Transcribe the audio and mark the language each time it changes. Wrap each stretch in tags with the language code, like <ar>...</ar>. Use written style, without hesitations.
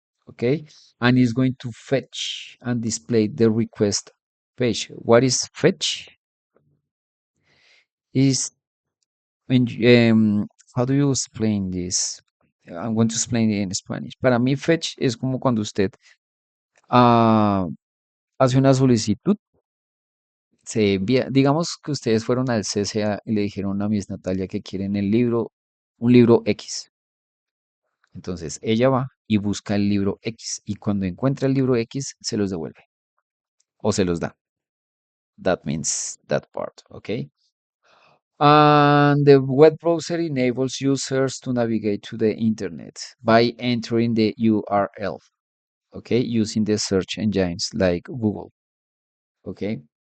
<en>Okay, and it's going to fetch and display the request page. What is fetch? Is when how do you explain this? I'm going to explain it in Spanish.</en> <es>Para mí, fetch es como cuando usted ah, hace una solicitud, se envía, digamos que ustedes fueron al CCA y le dijeron a Miss Natalia que quieren el libro, un libro X. Entonces ella va y busca el libro X y cuando encuentra el libro X se los devuelve o se los da.</es> <en>That means that part, okay? And the web browser enables users to navigate to the internet by entering the URL, okay, using the search engines like Google, okay?</en>